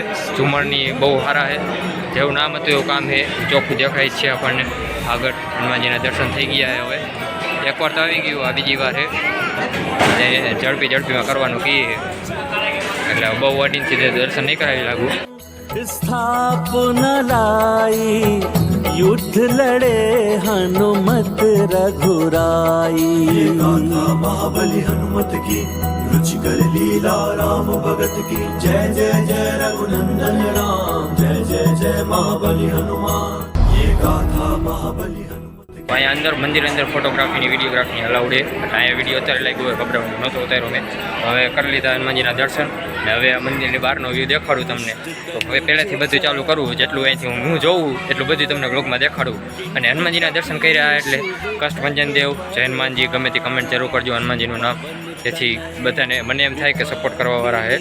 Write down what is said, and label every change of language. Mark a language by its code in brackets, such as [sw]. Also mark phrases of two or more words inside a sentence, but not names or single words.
[gu] ઝુમરની બહુ સારા છે, જેવું નામ હતું એવું કામ છે. ચોખ્ખું દેખાય છે આપણને. આગળ હનુમાનજીના દર્શન થઈ ગયા છે. હવે એકવાર તો આવી ગયું, આ બીજી વાર છે. ઝડપીમાં કરવાનું કહીએ એટલે બહુ વાટીથી દર્શન નહીં કરાવી લાગુ. [hi] स्थापनलाई युद्ध लड़े हनुमत रघुराई. महाबली हनुमत की रुचि कर लीला राम भगत की. जय जय जय रघुनंदन राम. जय जय जय महाबली हनुमान. ये गाथा महाबली हनुमत. [gu] અહીંયા અંદર મંદિર અંદર ફોટોગ્રાફીની વિડીયોગ્રાફીની અલાઉડ છે. અહીંયા વિડીયો અત્યારે લાગ્યો હોય ખબર નહોતો ઉતાર્યો મેં. હવે કરી લીધા હનુમાનજીના દર્શન. ને હવે આ મંદિરની બહારનો વ્યૂ દેખાડું તમને. તો હવે પહેલાંથી બધું ચાલુ કરવું, જેટલું અહીંથી હું જોઉં એટલું બધું તમને વ્લોગમાં દેખાડું. અને હનુમાનજીના દર્શન કર્યા એટલે કષ્ટભંજન દેવ જય હનુમાનજી ગમે તે કમેન્ટ જરૂર કરજો હનુમાનજીનું નામ, જેથી બધાને મને એમ થાય કે સપોર્ટ કરવાવાળા છે.